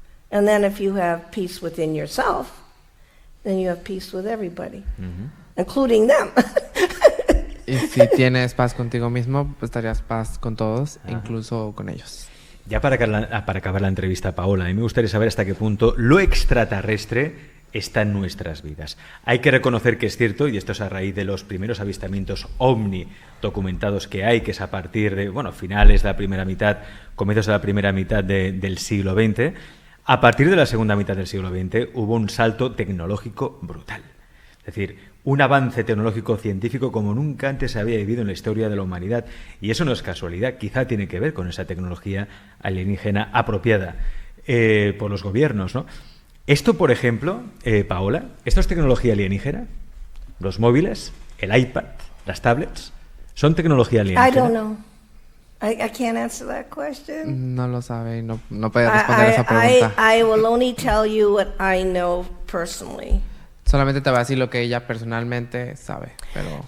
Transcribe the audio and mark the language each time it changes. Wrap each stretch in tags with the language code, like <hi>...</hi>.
<en>And then if you have peace within yourself, then you have peace with everybody, including them.</en> <es>Y si tienes paz contigo mismo, pues estarías paz con todos, incluso con ellos. Ya para acabar la entrevista, Paola, a mí me gustaría saber hasta qué punto lo extraterrestre está en nuestras vidas. Hay que reconocer que es cierto, y esto es a raíz de los primeros avistamientos ovni documentados que hay, que es a partir de, finales de la primera mitad, comienzos de la primera mitad del siglo XX. A partir de la segunda mitad del siglo XX hubo un salto tecnológico brutal. Es decir, un avance tecnológico científico como nunca antes se había vivido en la historia de la humanidad. Y eso no es casualidad, quizá tiene que ver con esa tecnología alienígena apropiada por los gobiernos, ¿no? Esto, por ejemplo, Paola, ¿esto es tecnología alienígena? ¿Los móviles, el iPad, las tablets, son tecnología alienígena?</es> <en>I don't know. I can't answer that question.</en> <es>No lo sabe y no puede responder esa pregunta.</es> <en>I will only tell you what I know personally.</en> <es>Solamente te va a decir lo que ella personalmente sabe, pero...</es>